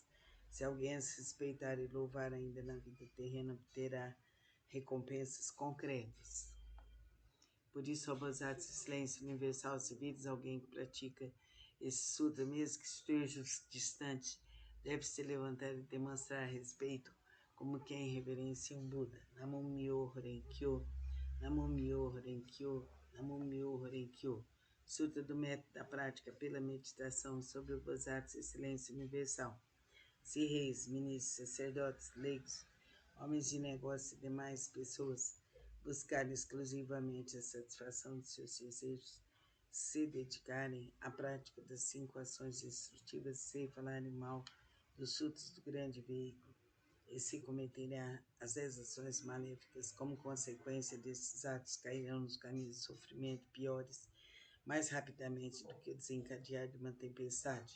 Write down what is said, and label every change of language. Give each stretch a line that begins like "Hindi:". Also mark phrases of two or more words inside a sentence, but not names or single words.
Portuguese: Se alguém as respeitar e louvar ainda na vida terrena, obterá recompensas concretas. Por isso, ó Bodhisattva, silêncio universal, se vires alguém que pratica esse sutra, mesmo que esteja distante, deve se levantar e demonstrar respeito como quem reverencia um Buda.
Japanese: 南無妙法蓮経 南無妙法蓮経 南無妙法蓮経.
Portuguese: Sutra do método da prática pela meditação sobre o Bodhisattva, silêncio universal. Se reis, ministros, sacerdotes, leigos, homens de negócio e demais pessoas buscarem exclusivamente a satisfação de seus desejos, se dedicarem à prática das 5 ações destrutivas sem falarem mal dos frutos do grande veículo, e se cometerá as 10 ações maléficas, como consequência desses atos cairão nos caminhos de sofrimento piores, mais rapidamente do que o desencadear de uma tempestade.